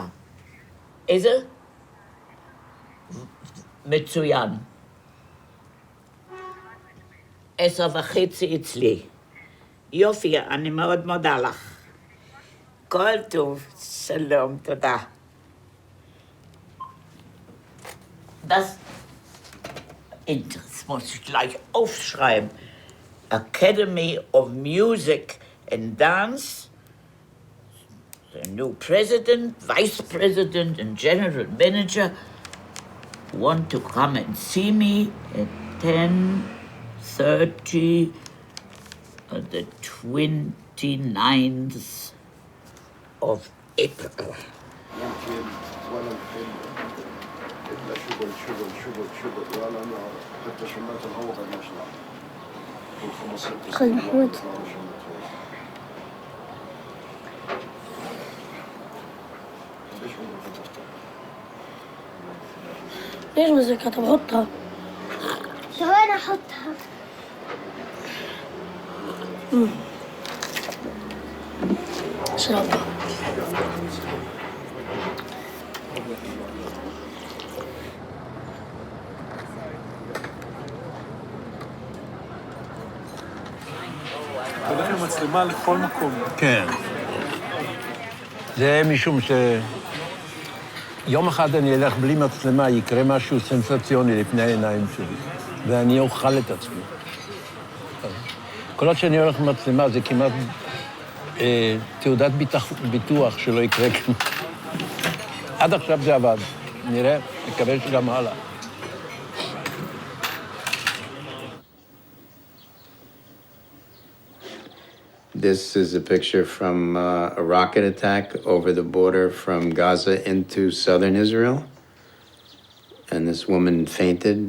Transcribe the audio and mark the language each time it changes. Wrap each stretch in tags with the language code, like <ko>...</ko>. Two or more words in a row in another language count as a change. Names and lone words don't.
<he>איזה? מצוין. 10:30 אצלי. יופי, אני מאוד מודה לך. כל טוב, שלום, תודה.</he> <de>Das muss ich gleich aufschreiben.</de> <en>Academy of Music and Dance. The new president, vice president, and general manager want to come and see me at 10:30 on the 29th of April.</en> <ar>خالد محمود ليش مزيكا؟ طب حطها. ثواني احطها. اشربها.</ar> <he>הולך עם מצלמה לכל מקום. כן. זה משום יום אחד אני אלך בלי מצלמה, יקרה משהו סנסציוני לפני העיניים שלי, ואני אוכל את עצמי. כל עוד שאני הולך עם מצלמה זה כמעט תעודת ביטוח שלא יקרה כאן. עד עכשיו זה עבד. נראה, מקווה שגם הלאה.</he> <en>This is a picture from a rocket attack over the border from Gaza into southern Israel. And this woman fainted.</en>